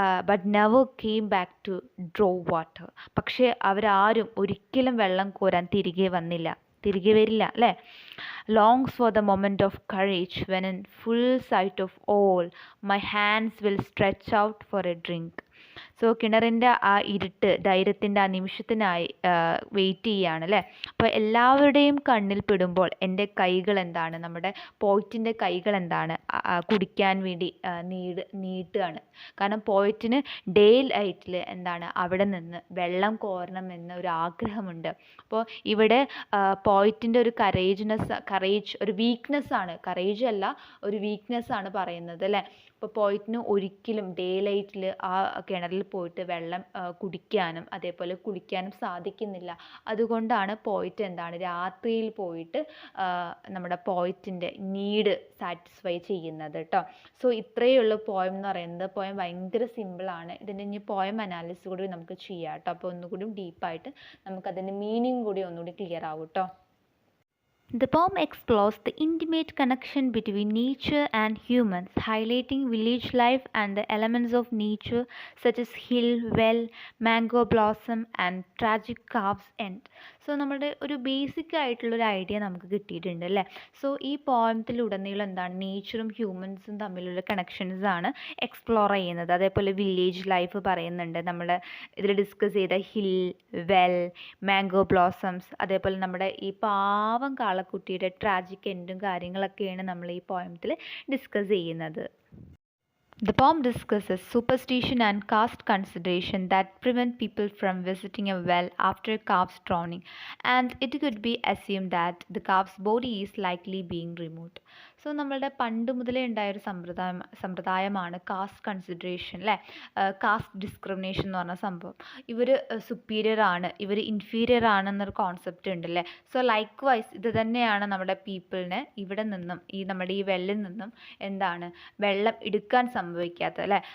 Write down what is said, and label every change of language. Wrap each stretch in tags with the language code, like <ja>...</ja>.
<en>But never came back to draw water.</en> <ml>പക്ഷേ അവരാരും ഒരിക്കലും വെള്ളം കോരാൻ തിരികെ വരില്ല അല്ലേ.</ml> <en>longs for the moment of courage when in full sight of all my hands will stretch out for a drink.</en> <ml>So കിണറിൻ്റെ ആ ഇരുട്ട് ധൈര്യത്തിൻ്റെ ആ നിമിഷത്തിനായി വെയിറ്റ് ചെയ്യുകയാണ് അല്ലേ. അപ്പോൾ എല്ലാവരുടെയും കണ്ണിൽ പെടുമ്പോൾ എൻ്റെ കൈകൾ നമ്മുടെ പോയിറ്റിൻ്റെ കൈകൾ കുടിക്കാൻ വേണ്ടി നീട്ടുകയാണ്. കാരണം പോയിറ്റിന് ഡേ ലൈറ്റിൽ അവിടെ നിന്ന് വെള്ളം കോരണമെന്ന് ഒരു ആഗ്രഹമുണ്ട്. അപ്പോൾ ഇവിടെ പോയിറ്റിൻ്റെ ഒരു കറേജ് ഒരു വീക്ക്നെസ്സാണ്, കറേജ് അല്ല, ഒരു വീക്ക്നെസ്സാണ് പറയുന്നത് അല്ലേ. ഇപ്പോൾ പോയിറ്റിന് ഒരിക്കലും ഡേ ലൈറ്റിൽ ആ കിണറിൽ പോയിട്ട് വെള്ളം കുടിക്കാനും അതേപോലെ കുളിക്കാനും സാധിക്കുന്നില്ല. അതുകൊണ്ടാണ് പോയിറ്റ് രാത്രിയിൽ പോയിട്ട് നമ്മുടെ പോയിറ്റിൻ്റെ നീഡ് സാറ്റിസ്ഫൈ ചെയ്യുന്നത് കേട്ടോ. സോ ഇത്രയേ ഉള്ളൂ പോയം എന്ന് പറയുന്നത്. പോയം ഭയങ്കര സിമ്പിളാണ്. ഇതിൻ്റെ ഇനി പോയം അനാലിസിസ് കൂടി നമുക്ക് ചെയ്യാം കേട്ടോ. അപ്പോൾ ഒന്നുകൂടി ഡീപ്പായിട്ട് നമുക്കതിൻ്റെ മീനിങ് കൂടി ഒന്നുകൂടി ക്ലിയർ ആവും കേട്ടോ.</ml> <en>The poem explores the intimate connection between nature and humans, highlighting village life and the elements of nature such as hill, well, mango blossom and tragic calf's end.</en> <ml>So നമ്മുടെ ഒരു basic ആയിട്ടുള്ളൊരു idea നമുക്ക് കിട്ടിയിട്ടുണ്ട് അല്ലേ. So ഈ പോയത്തിലുടനീളം നേച്ചറും ഹ്യൂമൻസും തമ്മിലുള്ള കണക്ഷൻസാണ് explore ചെയ്യുന്നത്. അതേപോലെ വില്ലേജ് ലൈഫ് പറയുന്നുണ്ട്, നമ്മൾ ഇതിൽ ഡിസ്കസ് ചെയ്ത ഹിൽ, വെൽ, മാംഗോ ബ്ലോസംസ്, അതേപോലെ നമ്മുടെ ഈ പാവം കാളക്കുട്ടിയുടെ ട്രാജിക് എൻഡും കാര്യങ്ങളൊക്കെയാണ് നമ്മൾ ഈ പോയത്തിൽ ഡിസ്കസ് ചെയ്യുന്നത്.</ml> <en>The poem discusses superstition and caste consideration that prevent people from visiting a well after a calf's drowning, and it could be assumed that the calf's body is likely being removed.</en> <ml>So നമ്മളുടെ പണ്ട് മുതലേ ഉണ്ടായൊരു സമ്പ്രദായമാണ് cast consideration അല്ലേ. Caste discrimination എന്ന് പറഞ്ഞ സംഭവം. ഇവർ superior ആണ്, ഇവർ ഇൻഫീരിയർ ആണെന്നൊരു കോൺസെപ്റ്റ് ഉണ്ടല്ലേ. സോ ലൈക്ക് വൈസ് ഇത് തന്നെയാണ് നമ്മുടെ പീപ്പിളിനെ ഇവിടെ നിന്നും നമ്മുടെ ഈ വെള്ളിൽ നിന്നും വെള്ളം എടുക്കാൻ സംഭവിക്കാത്തത് അല്ലേ.</ml>